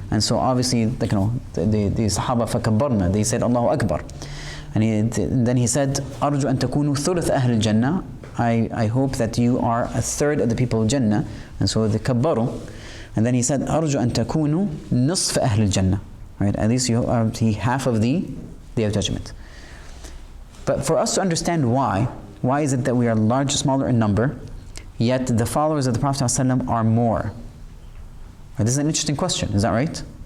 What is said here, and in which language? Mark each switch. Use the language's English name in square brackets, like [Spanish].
[English] And so obviously, the Sahaba فَكَبَّرْنَا, they said Allahu Akbar. And then he said, [Arabic] أَرْجُو أَن تَكُونُوا ثُلُثَ أَهْلِ الْجَنَّةِ, [English] I hope that you are a third of the people of Jannah. And so they kabbaru. And then he said, [Arabic] أَرْجُو أَن تَكُونُوا نِصْفَ أَهْلِ الْجَنَّةِ, right? [English] At least you are half of the Day of Judgment. But for us to understand why is it that we are larger, smaller in number, yet the followers of the Prophet ﷺ are more? This is an interesting question, is that right?